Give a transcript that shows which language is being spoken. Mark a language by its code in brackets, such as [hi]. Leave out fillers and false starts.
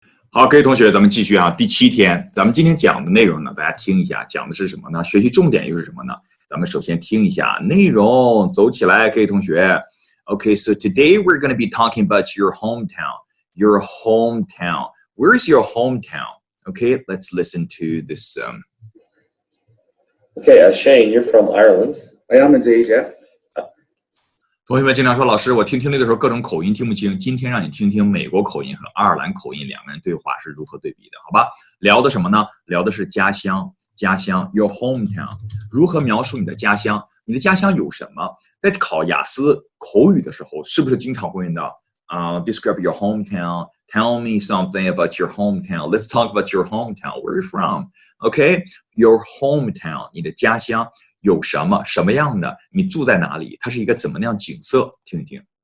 [zh] 好，各位同学，咱们继续啊，第7天，咱们今天讲的内容呢，大家听一下，讲的是什么呢？学习重点又是什么呢？咱们首先听一下内容，走起来，各位同学。 [en] Okay, so today we're going to be talking about your hometown. Your hometown. Where's your hometown? Okay, let's listen to this. Okay, Shane, you're from Ireland. I am indeed, yeah. [zh] 同学们经常说，老师，我听力的时候各种口音听不清。今天让你听听美国口音和爱尔兰口音两个人对话是如何对比的，好吧？聊的什么呢？聊的是家乡，家乡 ， [en] your hometown， [zh] 如何描述你的家乡？你的家乡有什么？在考雅思口语的时候，是不是经常会用到 [en] describe your hometown, tell me something about your hometown. Let's talk about your hometown. Where are you from? Okay, your hometown， [zh] 你的家乡。有什么什么样的？你住在哪里？它是一个怎么样景色？听一听。